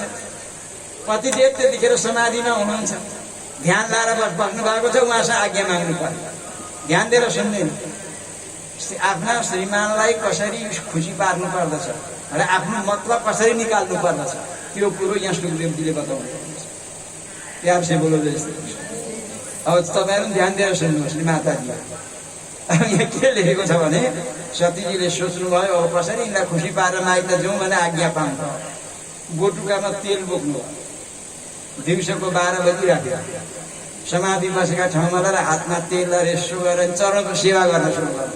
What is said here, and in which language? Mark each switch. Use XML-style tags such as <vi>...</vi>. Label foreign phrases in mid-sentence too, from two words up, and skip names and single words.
<ne>पतिदेव त्यतिखेर समाधिमा हुनुहुन्छ ध्यान लाएर बस्नु भएको छ उहाँसँग आज्ञा माग्नु पर्यो ध्यान दिएर सुन्दैन। आफ्ना श्रीमानलाई कसरी खुसी पार्नु पर्दछ र आफ्नो मतलब कसरी निकाल्नु पर्दछ त्यो कुरो यहाँ सुखदेवजीले बताउनु पर्दछ।</ne> <hi>प्यार से बोलो जैसे</hi> <ne>अब तपाईँहरू ध्यान दिएर सुन्नुहोस् नि माताजी। अब यहाँ के लेखेको छ भने सतीजीले सोच्नुभयो अब कसरी यिनलाई खुसी पारेर माइत जाउँ भने आज्ञा पाउँछ। बोटुकामा तेल बोक्नु दिउँसोको 12 बजी राख्यो समाधि बसेका ठाउँमा र हातमा तेल र यसो गरेर चरणको सेवा गर्न सुरु गर्नु।</ne>